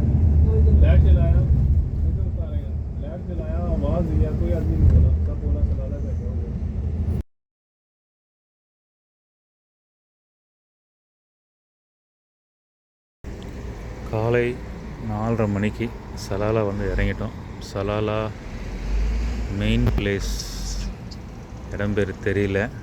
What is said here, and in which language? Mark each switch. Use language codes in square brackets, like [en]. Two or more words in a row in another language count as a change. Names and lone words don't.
[hi] लाइट जलाया, लाइट जलाया, आवाज दिया, कोई आदमी नहीं बोला, सब बोला चला कैसे हो गया। [ta] காலை 4:30 மணிக்கு சலாலா வந்து இறங்கிட்டோம். சலாலா [en] main place [ta] இடம் பேர் தெரியல.